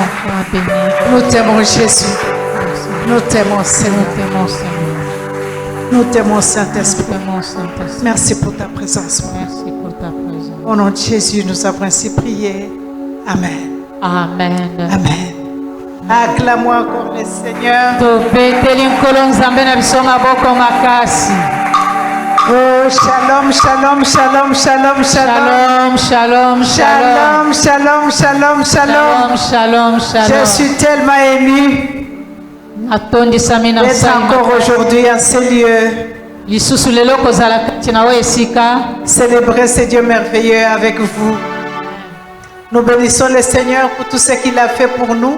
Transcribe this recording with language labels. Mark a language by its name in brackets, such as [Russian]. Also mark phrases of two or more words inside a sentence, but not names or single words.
[French] Nous t'aimons, Jésus. Nous t'aimons, Seigneur. Nous t'aimons, Saint-Esprit. Merci pour ta présence. Au nom de Jésus, nous avons ainsi prié. Amen. Amen. Amen. Acclamons encore le Seigneur. [Hebrew] Oh, שלום, שלום, שלום, שלום, שלום. שלום, שלום, שלום, שלום, שלום, שלום. [French] Je suis tellement ému d'être encore aujourd'hui en ces lieux. Célébrer ce Dieu merveilleux avec vous. Nous bénissons le Seigneur pour tout ce qu'il a fait pour nous.